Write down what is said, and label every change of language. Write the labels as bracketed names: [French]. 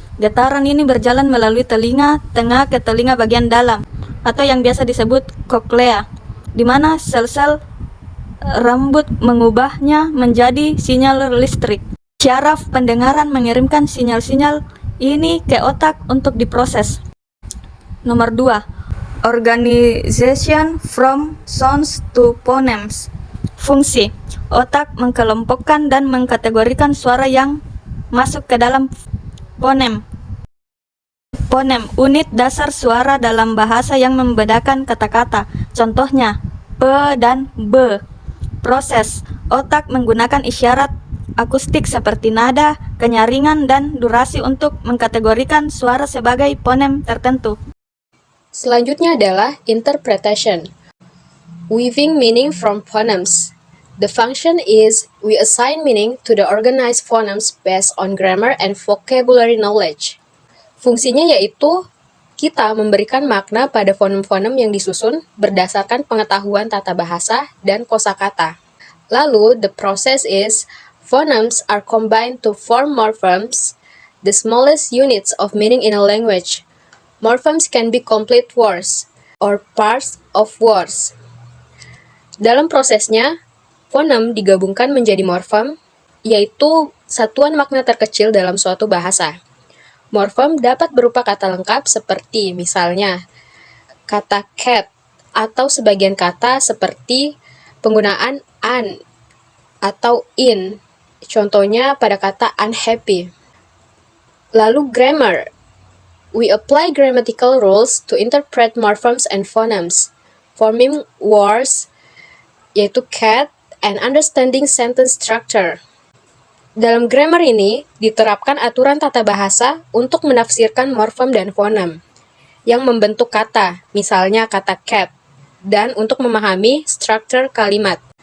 [Indonesian] Getaran ini berjalan melalui telinga tengah ke telinga bagian dalam atau yang biasa disebut koklea, di mana sel-sel rambut mengubahnya menjadi sinyal listrik. Syaraf pendengaran mengirimkan sinyal-sinyal ini ke otak untuk diproses. Nomor 2. [English] Organization from sounds to phonemes. [Indonesian] Fungsi, otak mengkelompokkan dan mengkategorikan suara yang masuk ke dalam fonem. Fonem, unit dasar suara dalam bahasa yang membedakan kata-kata. Contohnya, p dan b. Proses, otak menggunakan isyarat akustik seperti nada, kenyaringan, dan durasi untuk mengkategorikan suara sebagai fonem tertentu. Selanjutnya adalah interpretation. [English] Weaving meaning from phonemes. The function is we assign meaning to the organized phonemes based on grammar and vocabulary knowledge. [Indonesian] Fungsinya yaitu kita memberikan makna pada fonem-fonem yang disusun berdasarkan pengetahuan tata bahasa dan kosakata. Lalu, [English] the process is phonemes are combined to form morphemes, the smallest units of meaning in a language. Morphemes can be complete words or parts of words. [Indonesian] Dalam prosesnya, fonem digabungkan menjadi morfem, yaitu satuan makna terkecil dalam suatu bahasa. Morfem dapat berupa kata lengkap seperti misalnya kata cat atau sebagian kata seperti penggunaan an atau in, contohnya pada kata unhappy. Lalu grammar. [English] We apply grammatical rules to interpret morphemes and phonemes, forming words, [Indonesian] yaitu [English] cat, and understanding sentence structure. [Indonesian] Dalam grammar ini, diterapkan aturan tata bahasa untuk menafsirkan morfem dan fonem yang membentuk kata, misalnya kata cat, dan untuk memahami struktur kalimat.